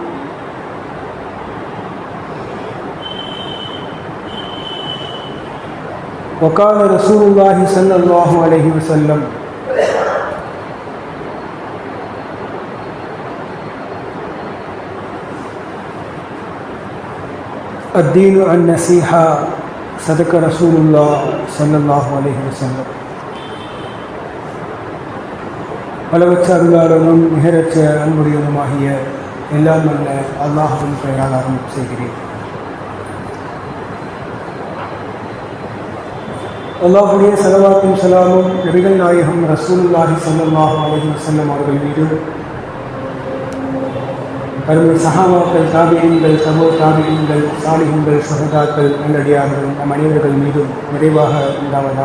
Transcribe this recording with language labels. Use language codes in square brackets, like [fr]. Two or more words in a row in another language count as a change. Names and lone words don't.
[ar] وقال رسول الله صلى الله عليه وسلم الدين النصيحة صدق رسول الله صلى الله عليه وسلم. [ta] அளவற்ற அருளாளனும் நிகரற்ற அன்புடையனுமாகிய எல்லாம் அல்ல அல்லாஹ்வின் பெயரால் ஆரம்பம் செய்கிறேன். அல்லாஹ்வுடைய ஸலவாத்தும் ஸலாமும் நபிகள் நாயகம் [ar] رسول الله صلى الله عليه وسلم [ta] அவர்கள் மீதும், அருமை சஹாபாக்கள், தாபிஈன்கள், தபூ தாபிஈன்கள், சாலிஹீன்கள், ஷுஹதாக்கள், நல்லடியார்கள் நம் அனைவர்கள் மீதும் நிறைவாக உண்டாவதாக.